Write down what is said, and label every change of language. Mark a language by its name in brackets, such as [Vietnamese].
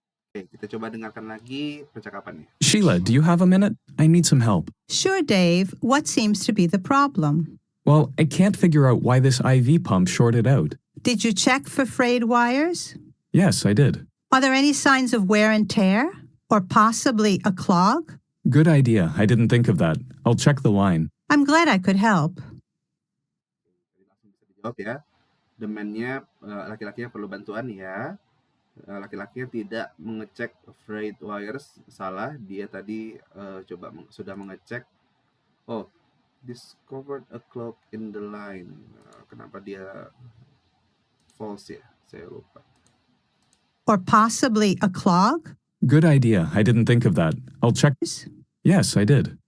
[Indonesian] Oke, kita coba dengarkan lagi percakapannya. [English] Sheila, do you have a minute? I need some help. Sure, Dave. What seems to be the problem? Well, I can't figure out why this IV pump shorted out. Did you check for frayed wires? Yes, I did. Are there any signs of wear and tear? Or possibly a clog? Good idea. I didn't think of that. I'll check the line. I'm glad I could help. [Indonesian] Dijawab ya. The man-nya laki-lakinya perlu bantuan ya. Laki-lakinya tidak mengecek frayed wires, salah. Dia tadi sudah mengecek. [English] Oh, discovered a clog in the line. [Indonesian] Kenapa dia false ya? Saya lupa. [English] Or possibly a clog? Good idea. I didn't think of that. I'll check. Yes, I did.